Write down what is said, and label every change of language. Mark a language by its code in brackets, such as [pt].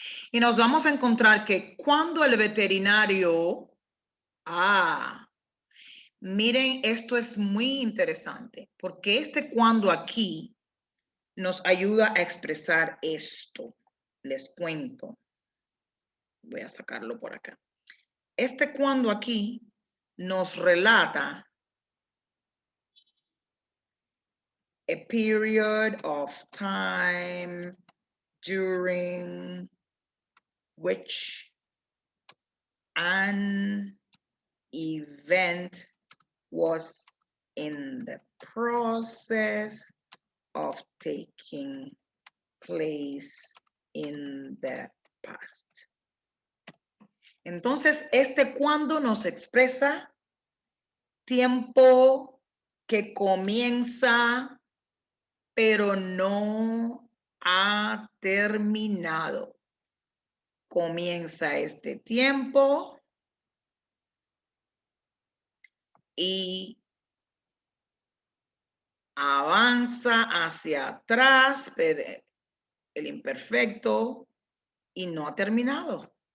[es] Y nos vamos a encontrar que cuando el veterinario, miren, esto es muy interesante, porque este cuando aquí nos ayuda a expresar esto. Les cuento. Voy a sacarlo por acá. Este cuando aquí nos relata [en] a period of time during which an event was in the process of taking place in the past. [es] Entonces, este cuando nos expresa tiempo que comienza, pero no ha terminado. Comienza este tiempo y avanza hacia atrás, el imperfecto, y no ha terminado.